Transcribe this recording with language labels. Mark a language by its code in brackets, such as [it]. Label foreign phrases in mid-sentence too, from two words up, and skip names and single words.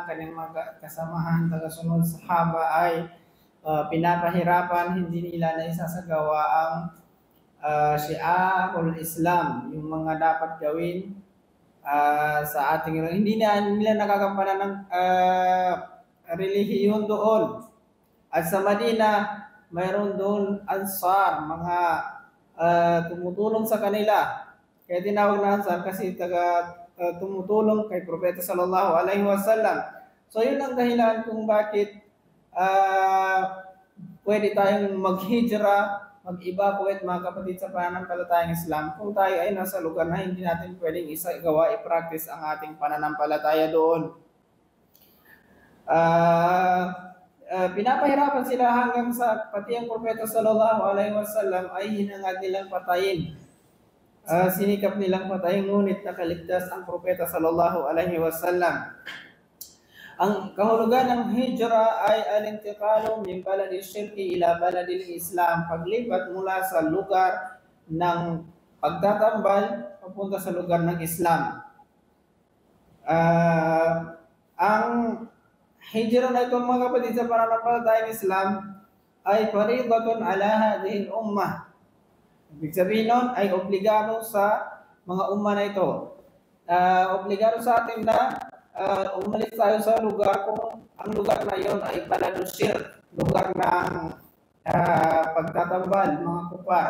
[tl] Kanyang mga kasamahan, tagasunod, sahaba ay pinapahirapan, hindi nila na isasagawa ang [ar] شعار الإسلام, [tl] yung mga dapat gawin sa ating hindi nila nakagampanan ng relihiyon doon. At sa Madina, mayroon doon Ansar, mga tumutulong sa kanila. Kaya tinawag na Ansar kasi tumutulong kay Propeta [ar] صلى الله عليه وسلم. [tl] So yun ang dahilan kung bakit pwede tayong mag-hijra, mag-evacuate mga kapatid sa pananampalatayang Islam kung tayo ay nasa lugar na hindi natin pwedeng i-practice ang ating pananampalataya doon. Pinapahirapan sila hanggang sa pati ang Propeta [ar] صلى الله عليه وسلم [tl] ay hinangad nilang patayin. Sinikap nilang patayin, ngunit nakaligtas ang Propeta [ar] صلى الله عليه وسلم. [tl] Ang kahulugan ng hijra ay [ar] الانتقال من بلد الشرك إلى بلد الإسلام, [tl] paglipat mula sa lugar ng pagtatambal papunta sa lugar ng Islam. Ang hijrah na ito mga kapatid sa pananampalatayang Islam ay [ar] فريضة على هذه الأمة. [tl] Ibig sabihin nun ay obligado sa mga umma na ito. Obligado sa atin na umalis tayo sa lugar kung ang lugar na yon ay baladusir, lugar ng pagtatambal, mga kupar.